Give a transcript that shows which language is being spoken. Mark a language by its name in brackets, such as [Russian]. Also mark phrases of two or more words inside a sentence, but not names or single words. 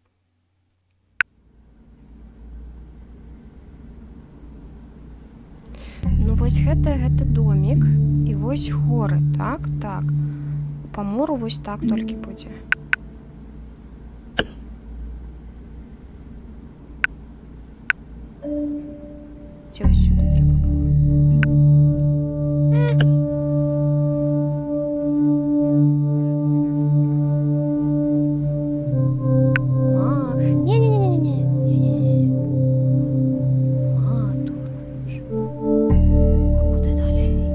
[Belarusian] Ну вось гэта домік і вось горы, так, так. Па мору вось так толькі будзе. [Ukrainian] Ці ось сюди треба було. Не-не-не-не-не. Тут. А куди далі?